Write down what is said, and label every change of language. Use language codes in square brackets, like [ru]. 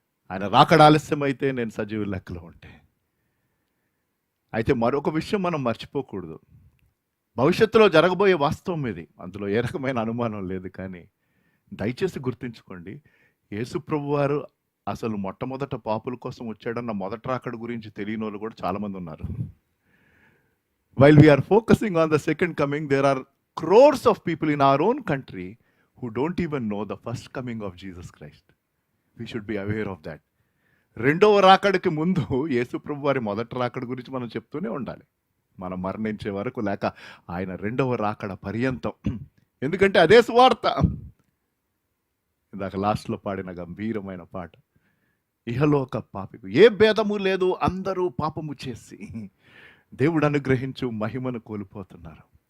[te] ఆయన రాకడ ఆలస్యమైతే నేను సజీవ లెక్కలో ఉంటే. అయితే మరొక విషయం మనం మర్చిపోకూడదు. భవిష్యత్తులో జరగబోయే వాస్తవం ఇది, అందులో ఏ రకమైన అనుమానం లేదు. కానీ దయచేసి గుర్తుంచుకోండి, యేసు ప్రభువారు అసలు మొట్టమొదట పాపుల కోసం వచ్చాడన్న మొదటి రాకడ గురించి తెలియని వాళ్ళు కూడా చాలామంది ఉన్నారు. [en] While we are focusing on the second coming, there are crores of people in our own country who don't even know the first coming of Jesus Christ. We should be aware of that. [te] రెండవ రాకడికి ముందు యేసు ప్రభువారి మొదటి రాకడ గురించి మనం చెప్తూనే ఉండాలి, మనం మరణించే వరకు, లేక ఆయన రెండవ రాకడ పర్యంతం. ఎందుకంటే అదే సువార్త. ఇందాక లాస్ట్లో పాడిన గంభీరమైన పాట, ఇహలోక పాపికు ఏ భేదము లేదు, అందరూ పాపము చేసి దేవుడు అనుగ్రహించు మహిమను కోల్పోతున్నారు.